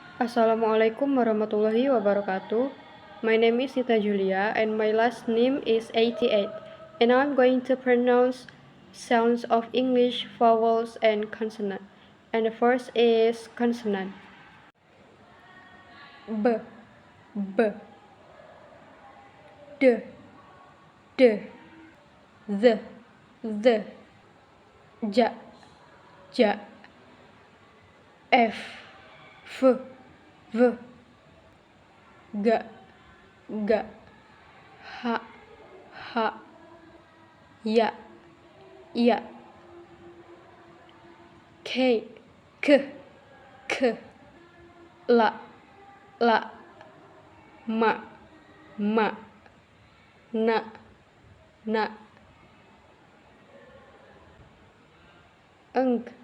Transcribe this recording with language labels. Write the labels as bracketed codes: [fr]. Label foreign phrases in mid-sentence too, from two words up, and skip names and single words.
[ar] السلام عليكم ورحمة الله وبركاته. [en] My name is Sita Julia and my last name is 88. And now I'm going to pronounce sounds of English vowels and consonant. And the first is consonant. B, b, d, d, the, ja, ja, f, v, ga, ga, ha, ya, k, k, la, ma, na, ng,